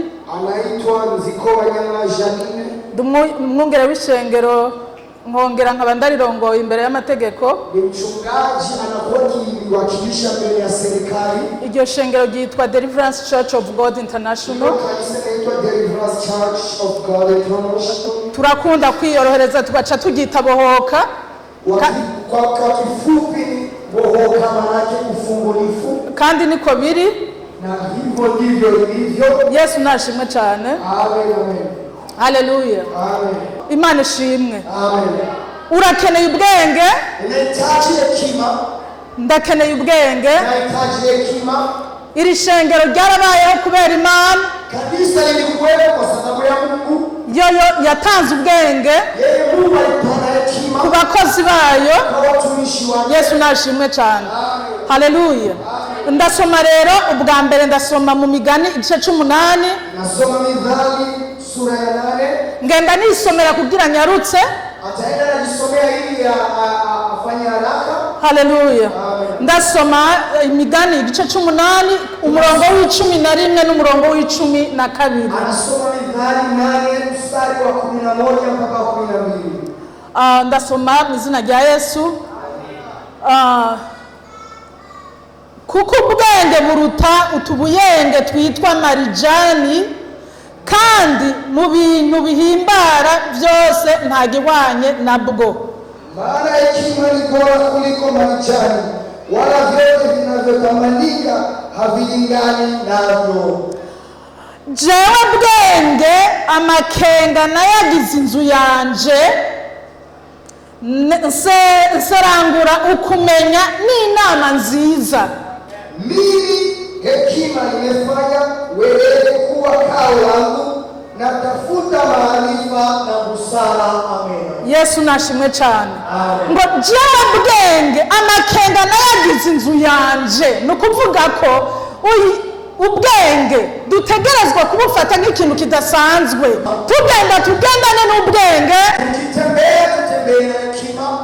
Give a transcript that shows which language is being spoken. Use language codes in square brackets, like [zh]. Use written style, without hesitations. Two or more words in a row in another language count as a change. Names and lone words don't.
[sw] Anaitwa Nzikobanya Janine. [rn] Umwungere w'ishengero nkongera nkaba ndarirongoye imbere y'amategeko. [sw] Ni mchungaji anawakilisha mbele ya serikali. [rn] Iryo shengero ryitwa Deliverance Church of God International. Deliverance Church of God International. Turakunda kwiyorohereza tugaca tugita bohoka. [sw] Kwa kifupi bohoka manake ufungulifu. [rn] Kandi niko biri. [sw] Na hivyo ndivyo ilivyo. [rn] Yesu nashimwe cyane. Amen. Haleluya. Amen. Imana ishimwe. Amen. Urakeneye ubwenge? [sw] Unahitaji hekima. [rn] Ndakeneye ubwenge. [sw] Unahitaji hekima. [rn] Iri shengero ryarabayeho kubera Imana. [sw] Kanisa lilikuwepo kwa sababu ya Mungu. [rn] Yoyo yatanze ubwenge. [sw] Yeye Mungu alipana hekima. [rn] Ku bakozi bayo. [sw] Kwa watumishi wake. [rn] Yesu nashimwe cyane. Amen. Haleluya. Ndasoma rero ubwa mbere ndasoma mu Migani igice 8. [sw] Nasoma Mithali sura ya 8. [rn] Ngenda nisomera kugira nyarutse. [sw] Ataenda anajisomea ili afanye haraka. Haleluya. [rn] Ndasoma Migani igice 8 umurongo w'11 n'umurongo w'12. [sw] Anasoma Mithali 8 mstari wa 11 mpaka 12. [rn] Ndasoma mu izina rya Yesu. Kuko ubwenge buruta utubuyenge twitwa marijani, kandi mu bintu bihimbara byose ntagihwanye nabwo. [sw] Maana hekima ni bora kuliko marijani, wala vyote vinavyotamanika havilingani navyo. [rn] Jewe bwenge amakenga nayagize inzu yanje, nserangura ukumenya n'inama nziza. [sw] Mimi hekima imefanya wewe kuwa kao langu, na tafuta maarifa na busara. Amen. [rn] Yesu nashimwe cyane. Ngo jewe bwenge amakenga nayagize inzu yanje, nukuvuga ko ubwenge dutegerezwa kubufata nk'ikintu kidasanzwe. Tugendane n'ubwenge. [sw] Tutembea na hekima.